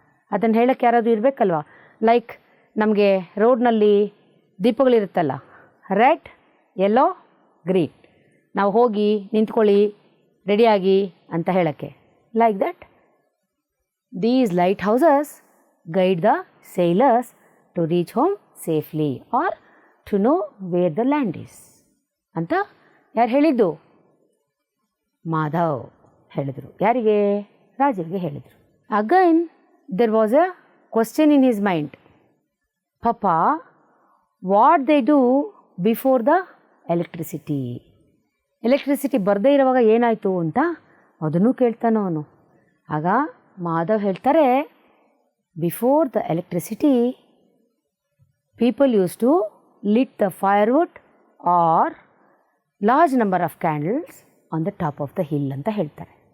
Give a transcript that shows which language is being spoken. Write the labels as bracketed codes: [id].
[kn] ಅದನ್ನು ಹೇಳೋಕ್ಕೆ ಯಾರಾದರೂ ಇರಬೇಕಲ್ವ. ಲೈಕ್ ನಮಗೆ ರೋಡ್ನಲ್ಲಿ ದೀಪಗಳಿರುತ್ತಲ್ಲ, ರೆಡ್, ಯೆಲ್ಲೋ, ಗ್ರೀನ್, ನಾವು ಹೋಗಿ ನಿಂತ್ಕೊಳ್ಳಿ ರೆಡಿಯಾಗಿ ಅಂತ ಹೇಳೋಕ್ಕೆ. [en] like that these lighthouses guide the sailors to reach home safely or to know where the land is [kn] ಅಂತ ಯಾರು ಹೇಳಿದ್ದು? ಮಾಧವ್ ಹೇಳಿದರು. ಯಾರಿಗೆ? ರಾಜೀವ್ಗೆ ಹೇಳಿದರು. [en] Again there was a question in his mind, Papa, what they do before the electricity? [kn] Electricity ಬರದೇ ಇರುವಾಗ ಏನಾಯಿತು ಅಂತ ಅದನ್ನು ಕೇಳ್ತಾನೋ ಅವನು. ಆಗ ಮಾಧವ್ ಹೇಳ್ತಾರೆ, [en] before the electricity people use to lit the firewood or large number of candles on the top of the hill [kn] ಅಂತ ಹೇಳ್ತಾರೆ.